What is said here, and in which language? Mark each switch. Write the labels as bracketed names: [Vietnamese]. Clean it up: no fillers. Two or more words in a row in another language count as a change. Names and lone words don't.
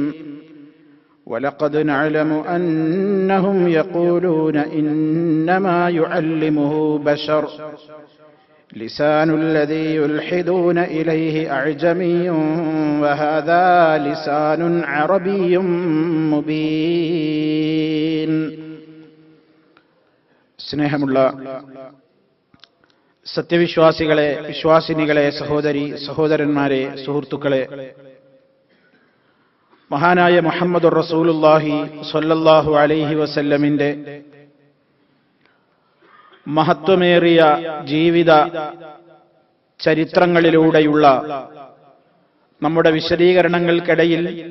[Arabic] ولقد نعلم أنهم يقولون إنما يعلمه بشر لسان الذي يلحدون إليه أعجمي وهذا لسان عربي مبين. [Malayalam] സ്നേഹമുള്ള സത്യവിശ്വാസികളെ, വിശ്വാസിനികളെ, സഹോദരി സഹോദരന്മാരെ, സുഹൃത്തുക്കളെ, മഹാനായ [Arabic] محمد رسول الله صلى الله عليه وسلم [Malayalam] മഹത്വമേറിയ ജീവിത ചരിത്രങ്ങളിലൂടെയുള്ള നമ്മുടെ വിശദീകരണങ്ങൾക്കിടയിൽ